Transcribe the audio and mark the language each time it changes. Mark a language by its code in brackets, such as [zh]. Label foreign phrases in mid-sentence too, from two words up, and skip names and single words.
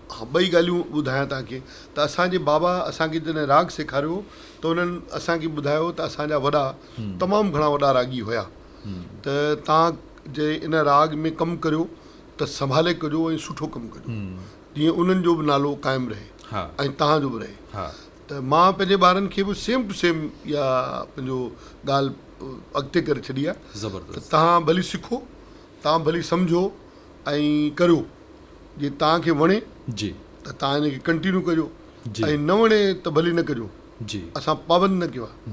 [sd] हा, ॿई ॻाल्हियूं ॿुधायां तव्हांखे त असांजे बाबा असांखे जॾहिं राग सेखारियो त उन्हनि असांखे ॿुधायो त असांजा वॾा तमामु घणा वॾा रागी हुया, त तव्हां जे इन राग में कमु करियो त संभाले कजो ऐं सुठो कमु कजो, जीअं उन्हनि जो बि नालो क़ाइमु रहे हा ऐं तव्हांजो बि रहे। हा। त मां पंहिंजे ॿारनि खे बि [en] same to same [sd] इहा पंहिंजो ॻाल्हि अॻिते करे छॾी आहे त ज़बरदस्त। तव्हां भली सिखो, तव्हां भली सम्झो ऐं करियो, जे तव्हांखे वणे जी त तव्हां हिनखे कंटिन्यू कजो जी ऐं न वणे त भली न कजो, जी असां पाबंद न कयो आहे।